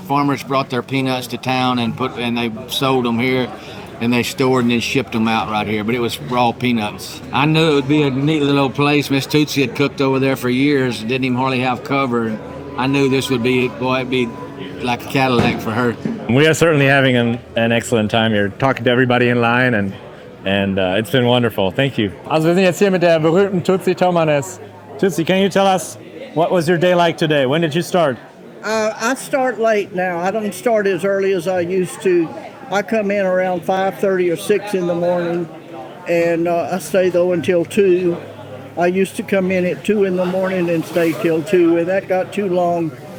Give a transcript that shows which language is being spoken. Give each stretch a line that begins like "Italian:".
English: Farmers brought their peanuts to town and they sold them here, and they stored and then shipped them out right here. But it was raw peanuts. I knew it would be a neat little place. Miss Tootsie had cooked over there for years, didn't even hardly have cover. I knew this would be, it'd be like a Cadillac for her. We are certainly having an excellent time here, talking to everybody in line, and it's been wonderful. Thank you.
German: Also, wir sind jetzt hier mit der berühmten Tootsie Tomanes.
English: Tootsie, can you tell us what was your day like today? When did you start? I start late now. I don't start as early as I used to. I come in around 5:30 or 6 in the morning, and I stay though until 2. I used to come in at 2 in the morning and stay till 2, and that got too long.